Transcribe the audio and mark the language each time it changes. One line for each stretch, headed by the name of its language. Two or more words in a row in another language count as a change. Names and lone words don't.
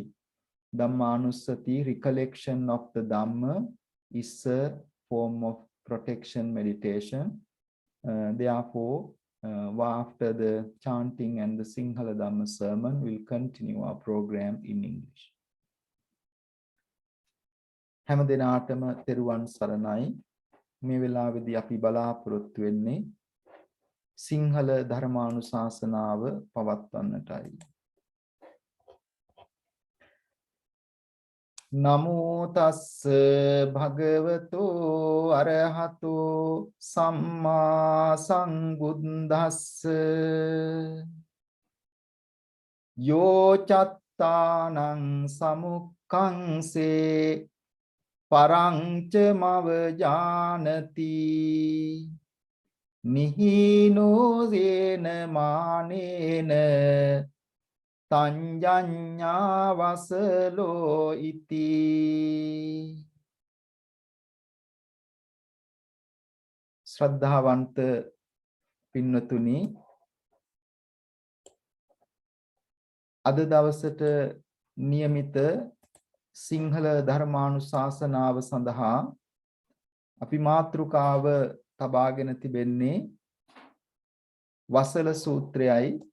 English: Dhamma Anussati, recollection of the Dhamma, is a form of protection meditation. Therefore, after the chanting and the Sinhala Dhamma sermon, we'll continue our program in English.
Sinhala: හැම දිනාටම තෙරුවන් සරණයි. මේ වෙලාවේදී අපි බලාපොරොත්තු වෙන්නේ සිංහල ධර්මානුශාසනාව පවත්වන්නටයි.
Pali: නමෝ තස්ස භගවතෝ අරහතෝ සම්මා සම්බුද්දස්ස යෝ චත්තානං සමුක්ඛංසේ පරංච මව ජානති නිහීනෝ යේන මානේන තඤ්ඤඤ්ඤා වසලෝ ඉති.
Sinhala: ශ්‍රද්ධාවන්ත පින්වතුනි, අද දවසට નિયમિત සිංහල ධර්මානුශාසනාව සඳහා අපි මාතෘකාව තබාගෙන තිබෙන්නේ වසල සූත්‍රයයි.